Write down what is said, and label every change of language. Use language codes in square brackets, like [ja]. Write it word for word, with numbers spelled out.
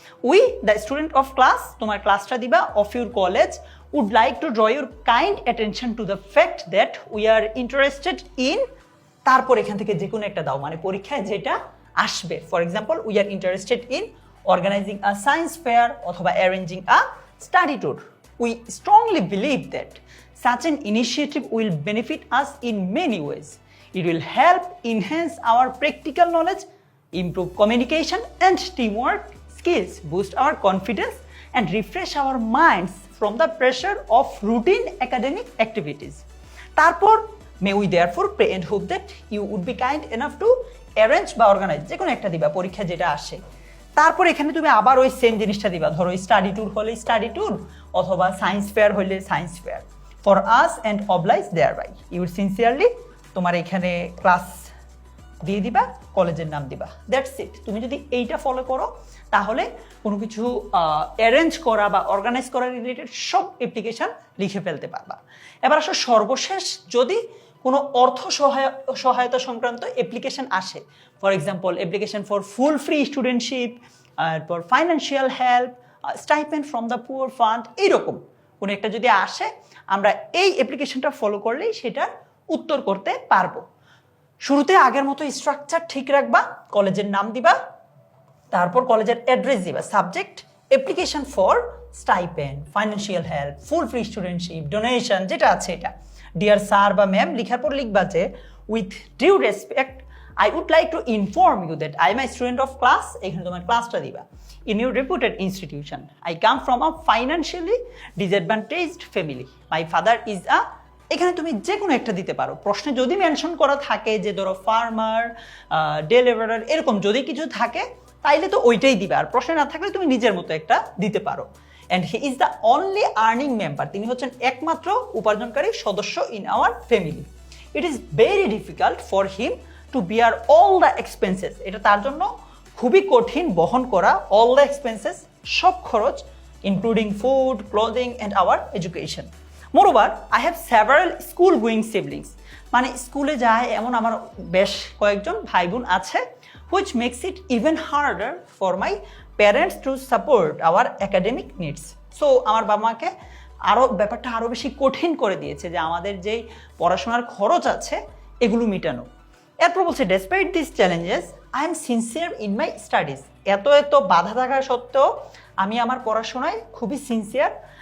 [en] we the student of class, [bn] তোমার ক্লাসটা দিবা, [en] of your college would like to draw your kind attention to the fact that we are interested in, [bn] তারপর এখান থেকে যে কোনো একটা দাও, মানে পরীক্ষায় যেটা আসবে। [en] For example we are interested in organizing a science fair অথবা arranging a study tour. We strongly believe that such an initiative will benefit us in many ways. It will help enhance our practical knowledge, improve communication and teamwork skills, boost our confidence and refresh our minds from the pressure of routine academic activities. তারপর may we therefore pray and hope that you would be kind enough to arrange বা organize, [bn] যে কোনো একটা দিবা, পরীক্ষা যেটা আসে। তারপর এখানে তুমি আবার ওই সেম জিনিসটা দিবা, ধরো স্টাডি ট্যুর হলে স্টাডি ট্যুর অথবা সায়েন্স ফেয়ার হলে science fair. [en] for us and oblige thereby you would sincerely, [bn] তোমার এখানে ক্লাস দিয়ে দিবা, কলেজের নাম দিবা। [en] That's it. [bn] তুমি যদি এইটা ফলো করো তাহলে কোনো কিছু অ্যারেঞ্জ করা বা অর্গানাইজ করা রিলেটেড সব অ্যাপ্লিকেশন লিখে ফেলতে পারবা। এবার আসো সর্বশেষ, যদি কোনো অর্থ সহায় সহায়তা সংক্রান্ত অ্যাপ্লিকেশন আসে, for example [en] application for full free studentship, [bn] তারপর financial help, [en] stipend from the poor fund, [bn] এইরকম কোনো একটা যদি আসে আমরা এই অ্যাপ্লিকেশনটা ফলো করলেই সেটার উত্তর করতে পারবো। শুরুতে আগের মতো স্ট্রাকচার ঠিক রাখবা, কলেজের নাম দিবা, তারপর কলেজের অ্যাড্রেস দিবা, [en] subject application for stipend, [bn] financial help, full free studentship, donation, যেটা আছে এটা। [en] dear sir বা ma'am [bn] লিখার পর লিখবা যে [en] with due respect I would like to inform you that I am a student of class, [bn] এখানে তোমার ক্লাসটা দিবা, [en] in your reputed institution. I come from a financially disadvantaged family. My father is a, [bn] এখানে তুমি যে কোনো একটা দিতে পারো। প্রশ্নে যদি মেনশন করা থাকে যে ধরো ফার্মার, ডে লেবারার, এরকম যদি কিছু থাকে তাইলে তো ওইটাই দিবে, আর প্রশ্নে না থাকলে তুমি নিজের মতো একটা দিতে পারো। [en] And he is the only earning member, [bn] তিনি হচ্ছেন একমাত্র উপার্জনকারী সদস্য [en] in our family. It is very difficult for him to bear all the expenses, [bn] এটা তার জন্য খুবই কঠিন বহন করা, [en] all the expenses, [bn] সব খরচ, [en] including food, clothing and our education. Moreover, I have several school going siblings, [bn] মানে স্কুলে যায় এমন আমার বেশ কয়েকজন ভাই বোন আছে, [en] which makes it even harder for my parents to support our academic needs. [bn] So আমার বাবা মাকে আরও ব্যাপারটা আরও বেশি কঠিন করে দিয়েছে যে আমাদের যেই পড়াশোনার খরচ আছে এগুলো মেটানো। এরপর বলছে [en] despite this challenges I am sincere in my studies, [bn] এত এত বাধা থাকা সত্ত্বেও আমি আমার পড়াশোনায় খুবই সিনসিয়ার।